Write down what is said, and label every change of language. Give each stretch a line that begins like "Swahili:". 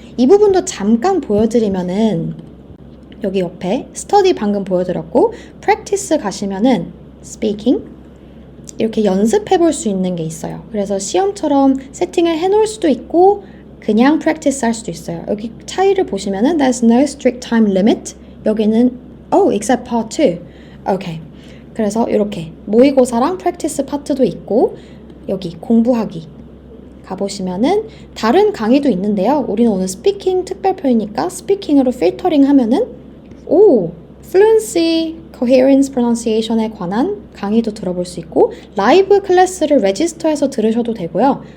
Korean: 이 부분도 잠깐 보여드리면은 여기 옆에 스터디 방금 보여드렸고 practice 가시면은 speaking 이렇게 연습해 볼 수 있는 게 있어요. 그래서 시험처럼 세팅을 해 놓을 수도 있고 그냥 practice 할 수도 있어요.
English: 여기 차이를 보시면은 there's no strict time limit
Korean: 여기는
English: except part 2
Korean: 오케이. 그래서 이렇게 모의고사랑 practice 파트도 있고 여기 공부하기 가보시면은 다른 강의도 있는데요. 우리는 오늘 스피킹 특별편이니까 스피킹으로 필터링 하면은 fluency, coherence, pronunciation에 관한 강의도 들어볼 수 있고 라이브 클래스를 레지스터해서 들으셔도 되고요.